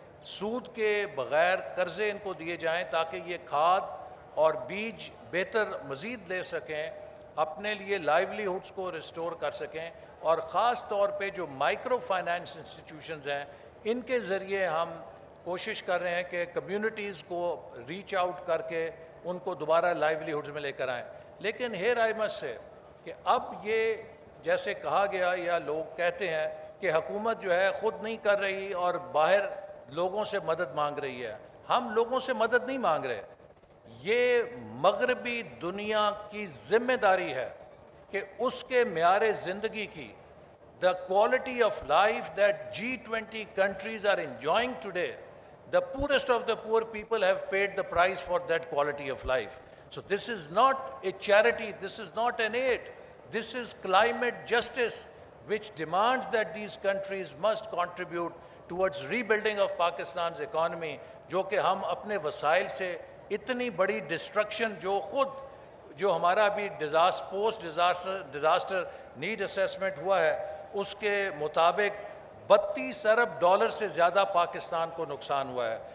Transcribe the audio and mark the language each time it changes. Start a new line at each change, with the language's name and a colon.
Urdu: سود کے بغیر قرضے ان کو دیے جائیں تاکہ یہ کھاد اور بیج بہتر مزید لے سکیں، اپنے لیے لائیولی ہوڈز کو ریسٹور کر سکیں، اور خاص طور پہ جو مائکرو فائنانس انسٹیٹیوشنز ہیں ان کے ذریعے ہم کوشش کر رہے ہیں کہ کمیونٹیز کو ریچ آؤٹ کر کے ان کو دوبارہ لائیولی ہوڈز میں لے کر آئیں. لیکن
English: here I must say
Urdu: کہ اب یہ جیسے کہا گیا یا لوگ کہتے ہیں کہ حکومت جو ہے خود نہیں کر رہی اور باہر لوگوں سے مدد مانگ رہی ہے. ہم لوگوں سے مدد نہیں مانگ رہے. یہ مغربی دنیا کی ذمہ داری ہے کہ اس کے معیار زندگی کی
English: the quality of life that G20 countries are enjoying today, the poorest of the poor people have paid the price for that quality of life. So this is not a charity, this is not an aid, this is climate justice, which demands that these countries must contribute towards rebuilding of Pakistan's economy,
Urdu: جو کہ ہم اپنے وسائل سے اتنی بڑی destruction جو ہمارا ابھی پوسٹ ڈیزاسٹر نیڈ اسیسمنٹ ہوا ہے اس کے مطابق 32 ارب ڈالر سے زیادہ پاکستان کو نقصان ہوا ہے.